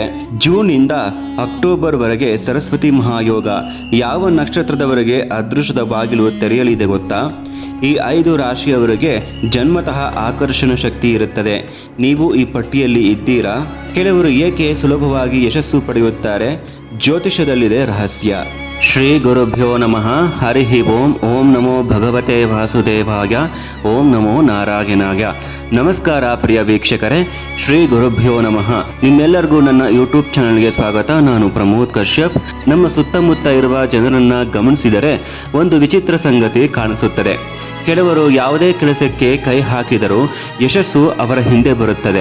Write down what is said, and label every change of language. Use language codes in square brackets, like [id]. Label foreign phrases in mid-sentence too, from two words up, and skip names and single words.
[kn] ಜೂನ್ನಿಂದ ಅಕ್ಟೋಬರ್ವರೆಗೆ ಸರಸ್ವತಿ ಮಹಾಯೋಗ. ಯಾವ ನಕ್ಷತ್ರದವರೆಗೆ ಅದೃಷ್ಟದ ಬಾಗಿಲು ತೆರೆಯಲಿದೆ ಗೊತ್ತಾ? ಈ 5 ರಾಶಿಯವರಿಗೆ ಜನ್ಮತಃ ಆಕರ್ಷಣ ಶಕ್ತಿ ಇರುತ್ತದೆ. ನೀವು ಈ ಪಟ್ಟಿಯಲ್ಲಿ ಇದ್ದೀರಾ? ಕೆಲವರು ಏಕೆ ಸುಲಭವಾಗಿ ಯಶಸ್ಸು ಪಡೆಯುತ್ತಾರೆ? ಜ್ಯೋತಿಷದಲ್ಲಿದೆ ರಹಸ್ಯ. [sa] ಶ್ರೀ ಗುರುಭ್ಯೋ ನಮಃ. ಹರಿ ಓಂ. ಓಂ ನಮೋ ಭಗವತೆ ವಾಸುದೇವಾಯ. ಓಂ ನಮೋ ನಾರಾಯಣಾಯ. [kn] ನಮಸ್ಕಾರ ಪ್ರಿಯ ವೀಕ್ಷಕರೇ, [sa] ಶ್ರೀ ಗುರುಭ್ಯೋ ನಮಃ. [kn] ನಿಮ್ಮೆಲ್ಲರಿಗೂ ನನ್ನ ಯೂಟ್ಯೂಬ್ ಚಾನಲ್ಗೆ ಸ್ವಾಗತ. ನಾನು ಪ್ರಮೋದ್ ಕಶ್ಯಪ್. ನಮ್ಮ ಸುತ್ತಮುತ್ತ ಇರುವ ಜನರನ್ನ ಗಮನಿಸಿದರೆ ಒಂದು ವಿಚಿತ್ರ ಸಂಗತಿ ಕಾಣಿಸುತ್ತದೆ. ಕೆಲವರು ಯಾವುದೇ ಕೆಲಸಕ್ಕೆ ಕೈ ಹಾಕಿದರೂ ಯಶಸ್ಸು ಅವರ ಹಿಂದೆ ಬರುತ್ತದೆ.